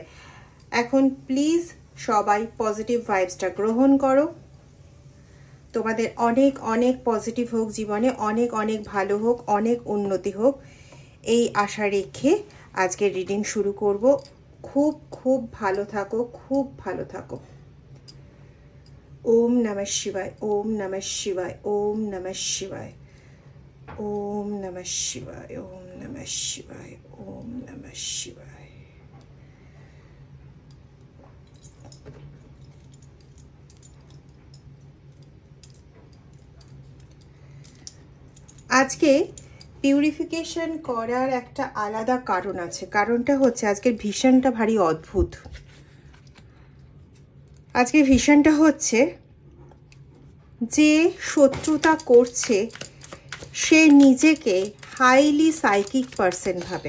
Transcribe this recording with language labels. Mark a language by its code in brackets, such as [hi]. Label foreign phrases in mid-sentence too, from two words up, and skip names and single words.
[bn] এখন প্লিজ সবাই [en] positive vibesটা [bn] গ্রহণ করো। তোমাদের অনেক অনেক পজিটিভ হোক, জীবনে অনেক অনেক ভালো হোক, অনেক উন্নতি হোক, এই আশা রেখে আজকের রিডিং শুরু করব। খুব খুব ভালো থাকো, খুব ভালো থাকো। [sa] ওম নমঃ শিবায়, ওম নমঃ শিবায়, ওম নমঃ শিবায়, ওম নমঃ শিবায়, ওম নমঃ শিবায়, ওম নমঃ শিবায়। [bn] আজকে পিউরিফিকেশন করার একটা আলাদা কারণ আছে। কারণটা হচ্ছে আজকের ভিশনটা ভারী অদ্ভুত। আজকের ভিশনটা হচ্ছে যে শত্রুতা করছে সে নিজেকে [en] highly psychic person [bn] ভাবে।